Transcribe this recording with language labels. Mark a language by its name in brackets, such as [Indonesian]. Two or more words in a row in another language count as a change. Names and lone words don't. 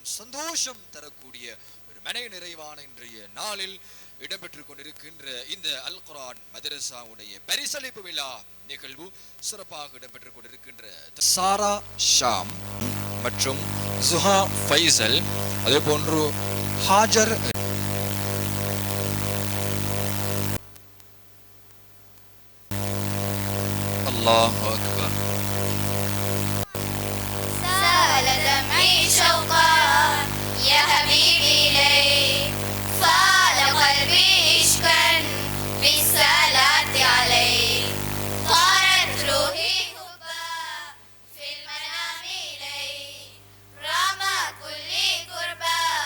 [Tamil] சந்தோஷம் தரக்கூடிய ஒரு மனை நிறைவான இன்றைய நாளில் இடம்பெற்றுக் கொண்டிருக்கின்ற இந்த அல் குர்ஆன் மதரசாவுடைய பரிசளிப்பு விழா நிகழ்வு சிறப்பாக இடம்பெற்றுக் கொண்டிருக்கின்ற சாரா ஷாம் மற்றும் ஜுஹா ஃபைசல் அதே போன்று ஹாஜர் [Arabic] الله أكبر سال دمعي شوقا يا حبيبي إليك فال قلبي عشقا بالصلاة عليك طارت روحي حبا في المنام إليك رام كل قربا